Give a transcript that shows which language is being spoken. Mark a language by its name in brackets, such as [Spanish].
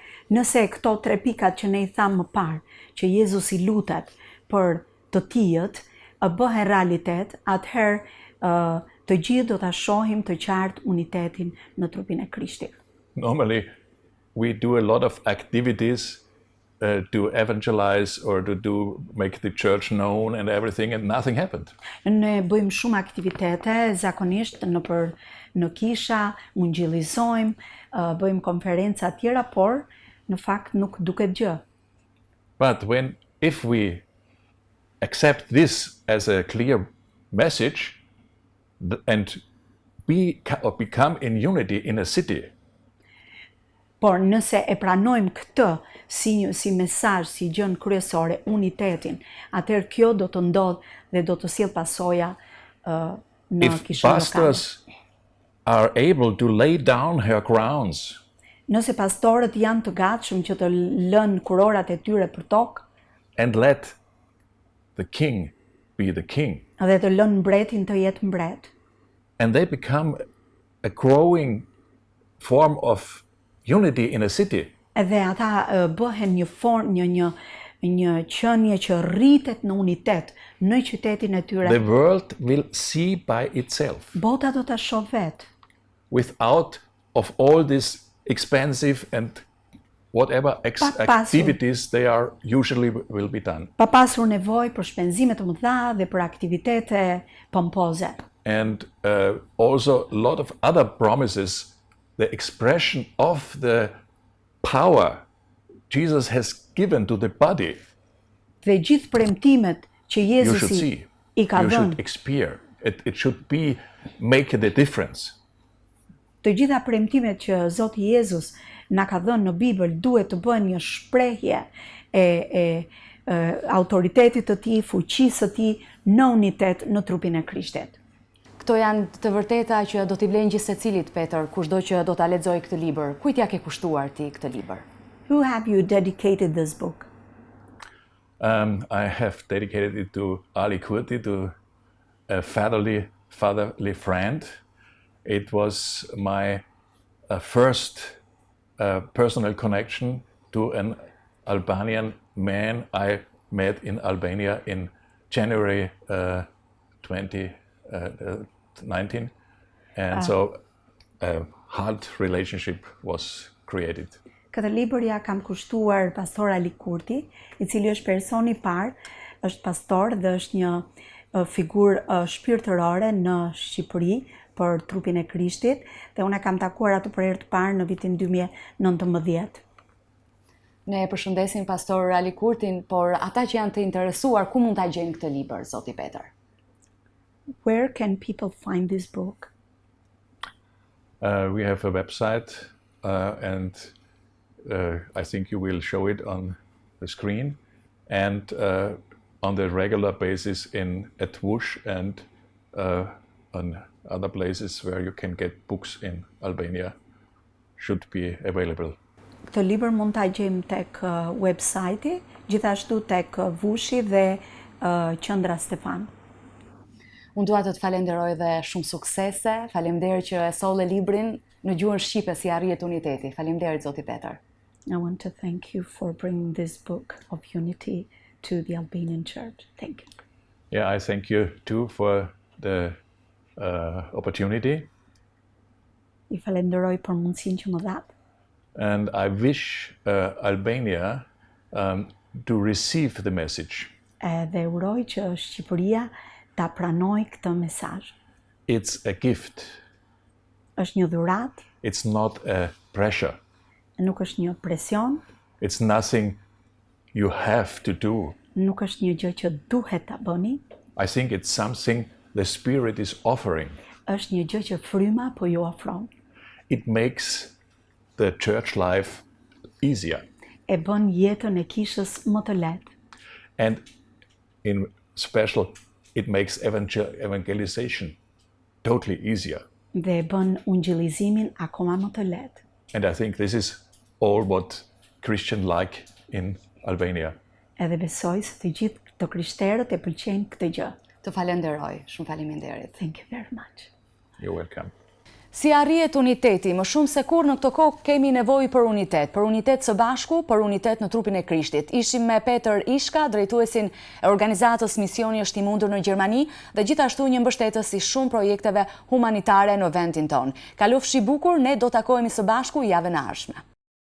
[Albanian] Nëse këto 3 pikat që ne I thamë më parë, që Jezus I lutet për të tijët, bëhen realitet, atëherë të gjithë do ta shohim të qartë unitetin në trupin e Krishtit. [English] Normally, we do a lot of activities to evangelize or to make the church known and everything, and nothing happened. [Albanian] Ne bëjmë shumë aktivitete, zakonisht në kisha, ungjillizojmë, bëjmë konferenca tjera, por në fakt nuk duket gjë. [English] But if we accept this as a clear message and become in unity in a city, [Albanian] por nëse e pranojmë këtë si mesazh, si gjën kryesore, unitetin, atëherë kjo do të ndodh dhe do të sjell pasoja në kishën lokale. [English] If pastors are able to lay down her crowns, [Albanian] nëse pastorët janë të gatshëm që të lënë kurorat e tyre për tokë, [English] and let the king be the king, [Albanian] dhe të lënë mbretin të jetë mbret, [English] and they become a growing form of unity in a city, [Albanian] edhe ata bëhen një formë, një qenie që rritet në unitet në qytetin e tyre. [English] the world will see by itself, [Albanian] Bota do ta shoh vetë, [English] without of all these expensive and whatever activities they are usually will be done. [Albanian] pa pasur nevojë për shpenzime të mëdha dhe për aktivitete pompoze. [English] And also a lot of other promises, the expression of the power Jesus has given to the body, [Albanian] Dhe gjithë premtimet që [English] you should [Albanian] Jezusi [English] see, [Albanian] I ka [English] you should [Albanian] dhënë, [English] experience. It should be make the difference. [Albanian] të gjitha premtimet që Zoti Jezus na ka dhënë në Bibël duhet të bëhen një shprehje e autoritetit të Tij, fuqisë së Tij në unitet në trupin e Krishtit. Këto janë të vërteta që do t'i vlen gjithë secilit, Petër, kushdo që do ta lexojë këtë libër. Kujt ja ke kushtuar ti këtë libër? [English] Who have you dedicated this book? I have dedicated it to Ali Kurti, to a fatherly friend. It was my first a personal connection to an Albanian man I met in Albania in January 2019, and so a heart relationship was created. [Albanian] Këtë libër ja kam kushtuar pastor Ali Kurti, i cili është personi i parë, është pastor dhe është një figurë shpirtërore në Shqipëri për trupin e Krishtit, dhe unë e kam takuar atë për herë të parë në vitin 2019. Ne e përshëndesim pastor Ali Kurtin, por ata që janë të interesuar, ku mund ta gjejnë këtë libër, zoti Peter? [English] Where can people find this book? We have a website, and I think you will show it on the screen, and on the regular basis at Wush and on other places where you can get books in Albania should be available. [Albanian] Këtë libër mund ta gjejmë tek website-i, gjithashtu tek Vushi dhe Qendra Stefan. Unë dua të falenderoj dhe shumë suksese. Faleminderit që e solle librin në gjuhën shqipe si Arrihet uniteti. Faleminderit zoti Peter. [English] I want to thank you for bringing this book of unity to the Albanian church. Thank you. Yeah, I thank you too for the opportunity. [Albanian] I falenderoj për mundësinë që më dhat. [English] And I wish Albania to receive the message. [Albanian] Dhe uroj që Shqipëria ta pranoj këtë mesazh. [English] It's a gift. [Albanian] Është një dhuratë. [English] It's not a pressure. [Albanian] Nuk është një presion. [English] It's nothing you have to do. [Albanian] Nuk është një gjë që duhet ta bëni. [English] I think it's something the Spirit is offering. [Albanian] Është një gjë që fryma po ju ofron. [English] It makes the church life easier. [Albanian] E bën jetën e kishës më të lehtë. [English] And in special, it makes evangelization totally easier. [Albanian] Dhe e bën ungjillizimin akoma më të lehtë. [English] And I think this is all what Christians like in Albania. [Albanian] Edhe besoj se të gjithë të krishterët e pëlqejnë këtë gjë. Të falenderoj, shumë faleminderit. [English] Thank you very much. You're welcome. [Albanian] Si arrihet uniteti, më shumë se kur në këtë kohë kemi nevojë për unitet së bashku, për unitet në trupin e Krishtit. Ishim me Peter Ishka, drejtuesin e organizatës Misioni është i mundur në Gjermani, dhe gjithashtu një mbështetës i shumë projekteve humanitare në vendin tonë. Kalofshi bukur, ne do takohemi së bashku javën e ardhshme.